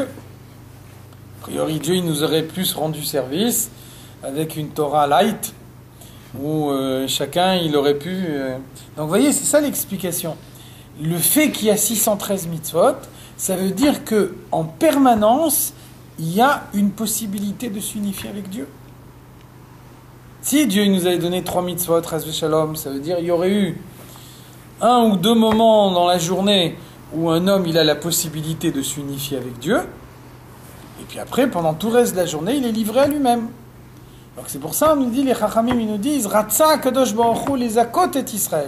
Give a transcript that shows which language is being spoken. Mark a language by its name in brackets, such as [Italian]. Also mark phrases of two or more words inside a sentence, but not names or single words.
[French] A priori, Dieu il nous aurait plus rendu service avec une Torah light, où chacun il aurait pu... Donc vous voyez, c'est ça l'explication. Le fait qu'il y a 613 mitzvot, ça veut dire que en permanence, il y a une possibilité de s'unifier avec Dieu. Si Dieu nous avait donné 3 mitzvot, [Hebrew] חס ושלום, [French] ça veut dire qu'il y aurait eu 1 ou 2 moments dans la journée où un homme il a la possibilité de s'unifier avec Dieu, et puis après, pendant tout le reste de la journée, il est livré à lui-même. Donc c'est pour ça, on nous dit, les Chachamim, ils nous disent, [Hebrew] רצה קדוש ברוך הוא לזכות את ישראל.